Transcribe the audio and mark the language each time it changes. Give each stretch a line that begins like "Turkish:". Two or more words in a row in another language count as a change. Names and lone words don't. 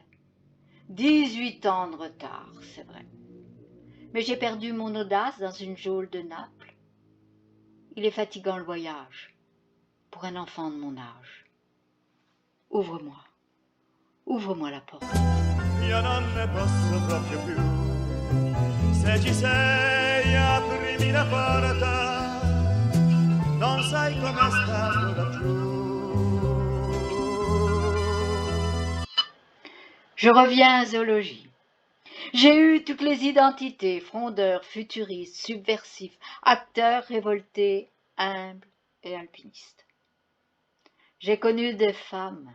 French: 18 ans de retard, c'est vrai. Mais j'ai perdu mon audace dans une geôle de Naples. Il est fatigant le voyage, pour un enfant de mon âge. Ouvre-moi, ouvre-moi la porte.
Italian: Io non ne posso proprio più. Se ci sei, aprimi la porta. Non sai com'è stato laggiù.
French: Je reviens à zoologie. J'ai eu toutes les identités, frondeurs, futuristes, subversifs, acteurs révoltés, humbles et alpinistes. J'ai connu des femmes.